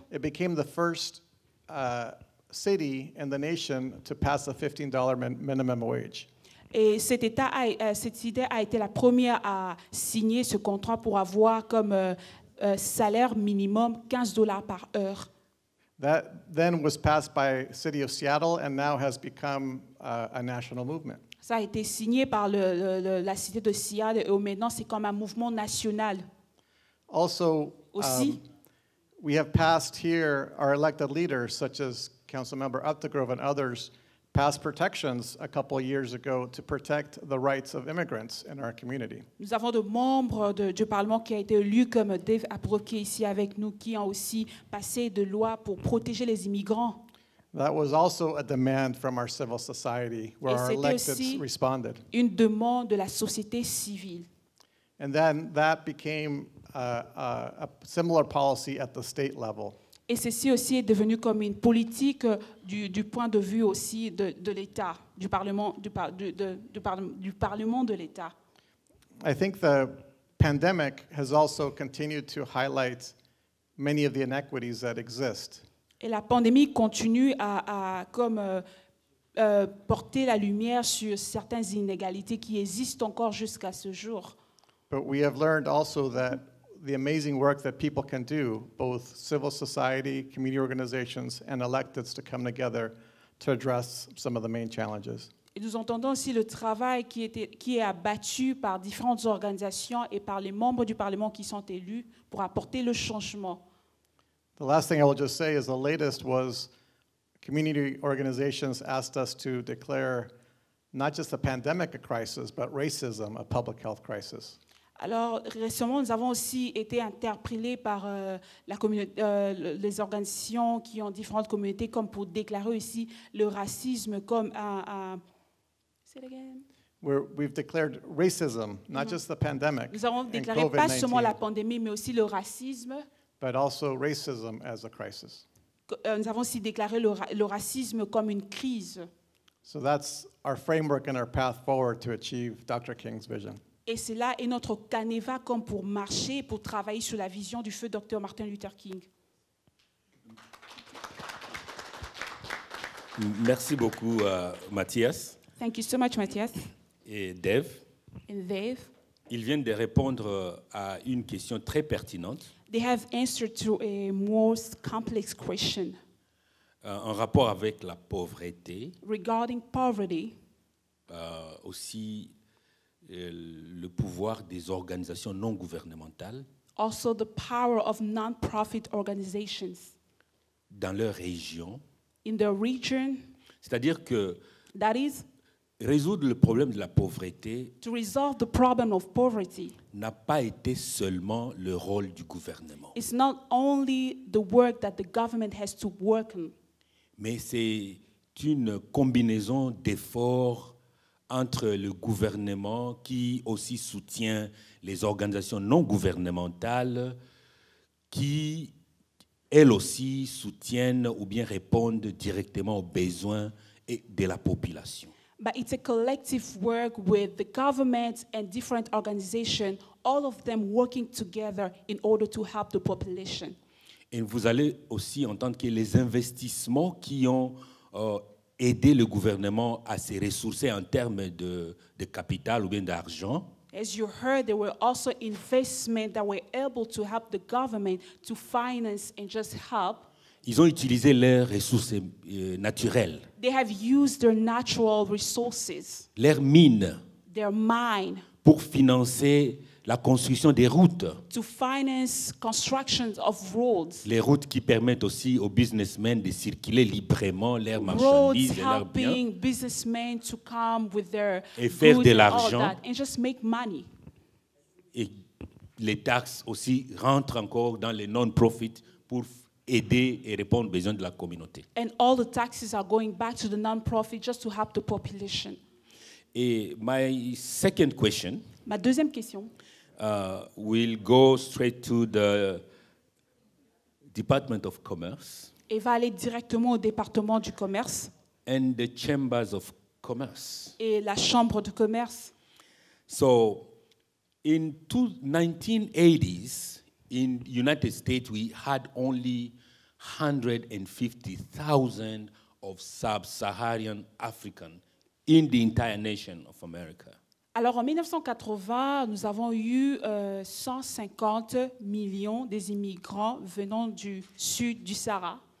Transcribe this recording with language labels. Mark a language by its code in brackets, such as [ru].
[en] it became the first city in the nation to pass the $15 minimum wage. [fr] et cette idée a été la première à signer ce contrat pour avoir comme salaire minimum $15 par heure. [en] That then was passed by City of Seattle and now has become a national movement. [fr] Ça a été signé par la cité de Seattle et maintenant c'est comme un mouvement national. [en] Also, [fr] Aussi, [en] we have passed here our elected leaders, such as Councilmember Updegrove and others, passed protections a couple of years ago to protect the rights of immigrants in our community. [fr] nous avons des membres du Parlement qui a été élus comme Dave Apro qui est ici avec nous, qui ont aussi passé des lois pour protéger les immigrants. [en] That was also a demand from our civil society, where [fr] Et [en] electeds [fr] aussi [en] responded. [fr] une demande de la société civile. [en] And then that became a similar policy at the state level. [fr] Et ceci aussi est devenu comme une politique du point de vue aussi de l'État, du Parlement, du Parlement de l'État. [en] I think the pandemic has also continued to highlight many of the inequities that exist. [fr] Et la pandémie continue à comme porter la lumière sur certaines inégalités qui existent encore jusqu'à ce jour. [en] But we have learned also that the amazing work that people can do, both civil society, community organizations, and electeds to come together to address some of the main challenges. [fr] Et nous entendons aussi le travail qui est abattu par différentes organisations et par les membres du Parlement qui sont élus pour apporter le changement. [en] The last thing I will just say is the latest was community organizations asked us to declare not just the pandemic a crisis, but racism a public health crisis. [fr] Alors, récemment, nous avons aussi été interpellés par les organisations qui ont différentes communautés comme pour déclarer aussi le racisme comme un [en] say it again. We've declared racism, not just the pandemic [fr] Nous avons [en] and [fr] déclaré pas seulement la [en] COVID-19, [fr] pandémie, mais aussi le racisme. [en] but also racism as a crisis. [fr] Nous avons aussi déclaré le racisme comme une crise. [en] So that's our framework and our path forward to achieve Dr. King's vision. [fr] Et cela est notre canevas comme pour marcher, pour travailler sur la vision du feu Dr. Martin Luther King. Merci beaucoup, Mathias [en] Thank you so much, Matthias [fr] et Dave. [en] and Dave. [fr] Ils viennent de répondre à une question très pertinente [en] They have answered to a most complex question [fr] en rapport avec la pauvreté, [en] regarding poverty, [fr] aussi le pouvoir des organisations non gouvernementales [en] also the power of non-profit organizations [fr] dans leur région [en] in the region. [fr] C'est-à-dire que [en] That is, [fr] résoudre le problème de la pauvreté [en] to resolve the problem of poverty. [fr] n'a pas été seulement le rôle du gouvernement, [en] It's not only the work that the government has to work on, [fr] mais c'est une combinaison d'efforts entre le gouvernement qui aussi soutient les organisations non gouvernementales qui, elles aussi, soutiennent ou bien répondent directement aux besoins de la population. [en] but it's a collective work with the government and different organizations, all of them working together in order to help the population. [fr] Et vous allez aussi entendre que les investissements qui ont aidé le gouvernement à se ressourcer en termes de capital ou bien d'argent, [en] As you heard, there were also investments that were able to help the government to finance and just help. [fr] ils ont utilisé leurs ressources naturelles, [en] They have used their natural resources, [fr] leurs mines, [en] their mine, [fr] pour financer la construction des routes. [en] to finance constructions of roads. [fr] Les routes qui permettent aussi aux businessmen de circuler librement leurs [en] Roads [fr] marchandises et leurs biens. [en] helping businessmen to come with their [fr] Et faire [en] goods [fr] de [en] and all [fr] l'argent. [en] that and just make money. [fr] Et les taxes aussi rentrent encore dans les non-profits pour aider et répondre aux besoins de la communauté. [en] And all the taxes are going back to the non-profit just to help the population. [fr] Et [en] my second question [fr] Ma deuxième question [en] will go straight to the Department of Commerce [fr] va aller directement au département du commerce [en] and the chambers of commerce. [fr] et la chambre de commerce. [en] So, in 1980s, in United States, we had only 150,000 of sub-Saharan African in the entire nation of America. [fr] Alors en 1980, nous avons eu 150 millions des immigrants venant du sud du Sahara.